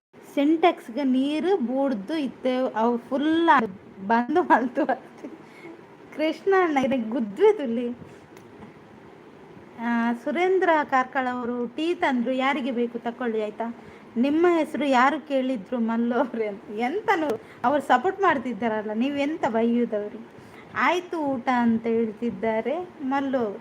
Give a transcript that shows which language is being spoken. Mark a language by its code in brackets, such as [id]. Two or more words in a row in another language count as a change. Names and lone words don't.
[tcy] ಸಿಂಟೆಕ್ಸ್ಗೆ ನೀರು ಬೂಡ್ದು ಇತ್ತೆ ಅವು ಫುಲ್ ಬಂದು ಮಲ್ತು ಕೃಷ್ಣ ಅಣ್ಣ ಗುದ್ವಿ ತುಲ್ಲಿ. [kn] ಸುರೇಂದ್ರ ಕಾರ್ಕಳ ಅವರು ಟೀ ತಂದ್ರು, ಯಾರಿಗೆ ಬೇಕು ತಕೊಳ್ಳಿ ಆಯ್ತಾ. ನಿಮ್ಮ ಹೆಸರು ಯಾರು ಕೇಳಿದ್ರು ಮಲ್ಲು ಅವ್ರೆ ಅಂತ. ಎಂತನು ಅವ್ರು ಸಪೋರ್ಟ್ ಮಾಡ್ತಿದ್ದಾರಲ್ಲ, ನೀವೆಂತ ಬೈಯುವುದವ್ರು. ಆಯ್ತು ಊಟ ಅಂತ ಹೇಳ್ತಿದ್ದಾರೆ ಮಲ್ಲು ಅವರು.